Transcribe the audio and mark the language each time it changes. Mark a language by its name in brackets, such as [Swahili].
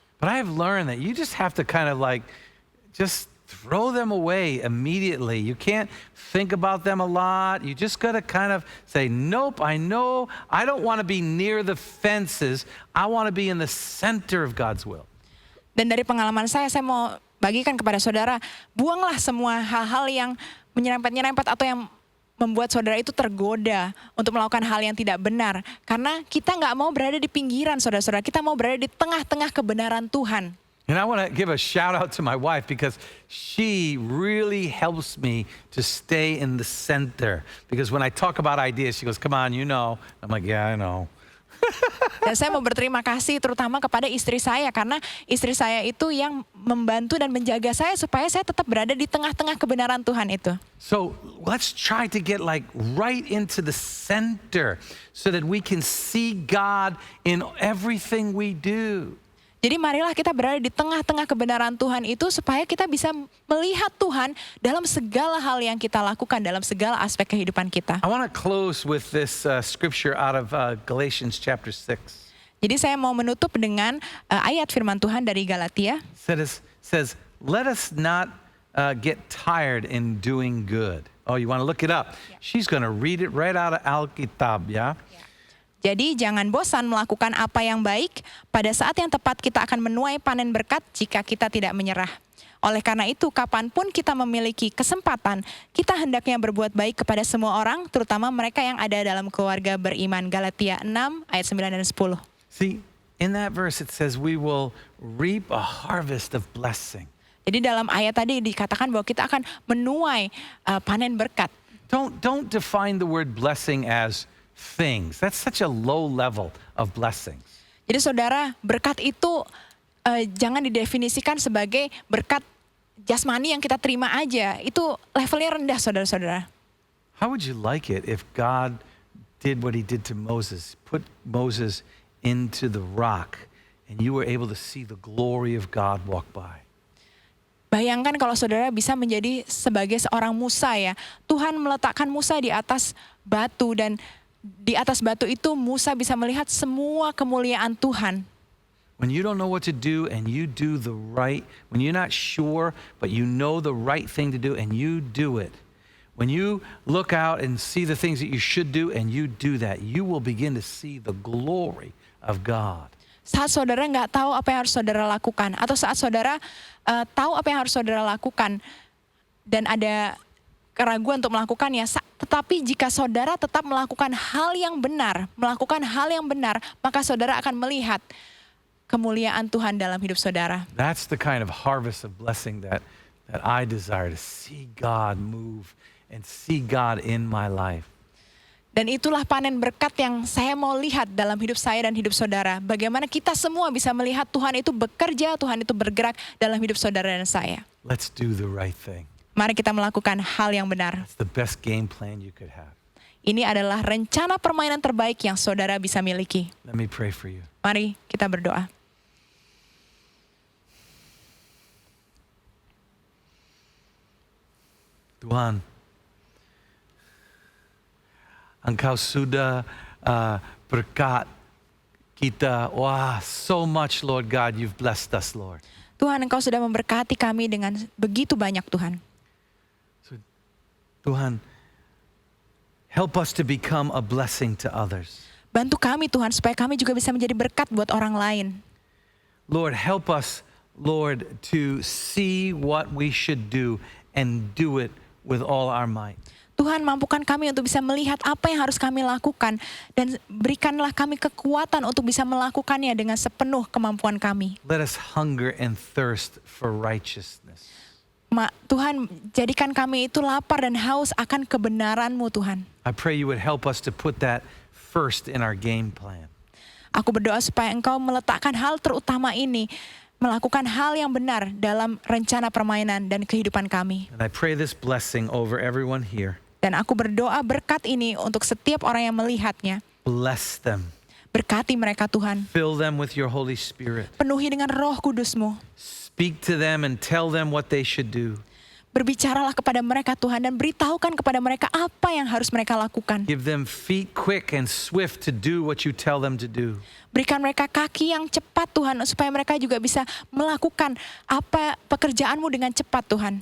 [English] But I've learned that you just have to kind of like just throw them away immediately. You can't think about them a lot. You just got to kind of say, nope, I know I don't want to be near the fences. I want to be in the center of God's will. [Indonesian] Dan dari pengalaman saya mau bagikan kepada saudara, buanglah semua hal-hal yang menyerempet-nyerempet atau yang membuat saudara itu tergoda untuk melakukan hal yang tidak benar. Karena kita nggak mau berada di pinggiran saudara-saudara, kita mau berada di tengah-tengah kebenaran Tuhan. [English] And I want to give a shout out to my wife because she really helps me to stay in the center. Because when I talk about ideas, she goes, come on, you know. I'm like, yeah, I know. [Indonesian] Dan saya mau berterima kasih terutama kepada istri saya karena istri saya itu yang membantu dan menjaga saya supaya saya tetap berada di tengah-tengah kebenaran Tuhan itu. [English] So let's try to get like right into the center so that we can see God in everything we do. [Indonesian] Jadi marilah kita berada di tengah-tengah kebenaran Tuhan itu supaya kita bisa melihat Tuhan dalam segala hal yang kita lakukan, dalam segala aspek kehidupan kita. [English] I want to close with this scripture out of Galatians chapter 6. [Indonesian] Jadi saya mau menutup dengan ayat firman Tuhan dari Galatia. [English] Says, let us not get tired in doing good. Oh, you want to look it up? Yeah. She's going to read it right out of Alkitab, ya? [Indonesian] Jadi jangan bosan melakukan apa yang baik, pada saat yang tepat kita akan menuai panen berkat jika kita tidak menyerah. Oleh karena itu, kapanpun kita memiliki kesempatan, kita hendaknya berbuat baik kepada semua orang, terutama mereka yang ada dalam keluarga beriman. Galatia 6 ayat 9 dan 10. [English] See, In that verse it says we will reap a harvest of blessing. [Indonesian] Jadi dalam ayat tadi dikatakan bahwa kita akan menuai panen berkat. [English] Don't define the word blessing as things. That's such a low level of blessings. [Indonesian] Jadi saudara, berkat itu jangan didefinisikan sebagai berkat jasmani yang kita terima aja. Itu levelnya rendah saudara-saudara. [English] How would you like it if God did what he did to Moses, put Moses into the rock and you were able to see the glory of God walk by? [Indonesian] Bayangkan kalau saudara bisa menjadi sebagai seorang Musa ya. Tuhan meletakkan Musa di atas batu dan di atas batu itu Musa bisa melihat semua kemuliaan Tuhan. [English] When you don't know what to do and you do the right, when you're not sure but you know the right thing to do and you do it. When you look out and see the things that you should do and you do that, you will begin to see the glory of God. [Indonesian] Saat saudara nggak tahu apa yang harus saudara lakukan, atau saat saudara tahu apa yang harus saudara lakukan, dan ada keraguan untuk melakukannya, tetapi jika saudara tetap melakukan hal yang benar, maka saudara akan melihat kemuliaan Tuhan dalam hidup saudara. [English] That's the kind of harvest of blessing that I desire, to see God move and see God in my life. [Indonesian] Dan itulah panen berkat yang saya mau lihat dalam hidup saya dan hidup saudara. Bagaimana kita semua bisa melihat Tuhan itu bekerja, Tuhan itu bergerak dalam hidup saudara dan saya. [English] Let's do the right thing. [Indonesian] Mari kita melakukan hal yang benar. [English] It's the best game plan you could have. [Indonesian] Ini adalah rencana permainan terbaik yang saudara bisa miliki. [English] Let me pray for you. [Indonesian] Mari kita berdoa. Tuhan, Engkau sudah berkat kita. [English] Wah, so much, Lord God, you've blessed us, Lord. [Indonesian] Tuhan, Engkau sudah memberkati kami dengan begitu banyak, Tuhan. [English] So, Tuhan, help us to become a blessing to others. [Indonesian] Bantu kami, Tuhan, supaya kami juga bisa menjadi berkat buat orang lain. [English] Lord, help us, Lord, to see what we should do and do it with all our might. [Indonesian] Tuhan, mampukan kami untuk bisa melihat apa yang harus kami lakukan dan berikanlah kami kekuatan untuk bisa melakukannya dengan sepenuh kemampuan kami. [English] Let us hunger and thirst for righteousness. [Indonesian] Tuhan, jadikan kami itu lapar dan haus akan kebenaran-Mu, Tuhan. [English] I pray you would help us to put that first in our game plan. [Indonesian] Aku berdoa supaya Engkau meletakkan hal terutama ini, melakukan hal yang benar dalam rencana permainan dan kehidupan kami. [English] And I pray this blessing over everyone here. [Indonesian] Dan aku berdoa berkat ini untuk setiap orang yang melihatnya. [English] Bless them. [Indonesian] Berkati mereka, Tuhan. [English] Fill them with your Holy Spirit. [Indonesian] Penuhi dengan Roh Kudus-Mu. [English] Speak to them and tell them what they should do. [Indonesian] Berbicaralah kepada mereka, Tuhan, dan beritahukan kepada mereka apa yang harus mereka lakukan. [English] Give them feet quick and swift to do what you tell them to do. [Indonesian] Berikan mereka kaki yang cepat, Tuhan, supaya mereka juga bisa melakukan apa pekerjaan-Mu dengan cepat, Tuhan.